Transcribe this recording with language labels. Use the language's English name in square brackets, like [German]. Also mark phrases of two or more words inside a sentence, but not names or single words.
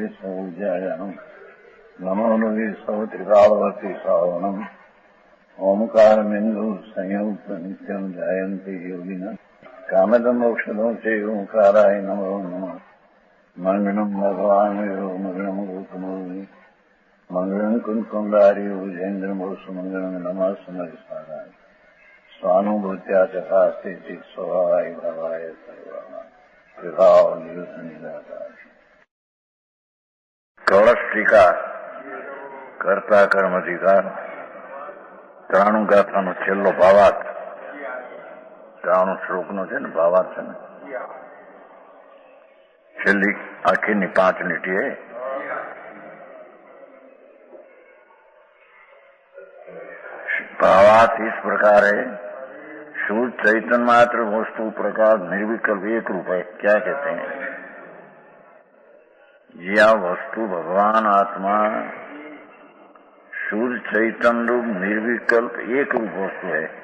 [Sanskrit] सौज्यायानम् नमो लोये सौत्रिकालवर्ति सावनम् ओंकारमिन्दु संयुक्त नित्यम् जायन्ति योगिनः कामदम् मोक्षदम् च ओंकाराय नमो नमः मंगलम् भगवान् मंगलम् गौतमोनि मंगलम् कुंकुंडारि उजेन्द्रमोसु मंगलम् नमः समरिसाराय स्वानुभूत्या चकास्ते स्वभावाय भवाय सर्वाः विभाव निदाकार कौलस्टिका कर्ता कर्मधिकार [Gujarati] ત્રાણું ગાથાનો છેલ્લો ભાવાર્થ 93 શ્લોકનો છે ને ભાવાર્થ છે ને છેલ્લી આખીની 5 લીટીએ [Hindi] भावार्थ इस प्रकार है। शुद्ध चैतन्य मात्र वस्तु प्रकार निर्विकल्प एक रूप है। क्या कहते हैं? यह वस्तु भगवान आत्मा शुद्ध चैतन्य रूप निर्विकल्प एक रूप वस्तु है।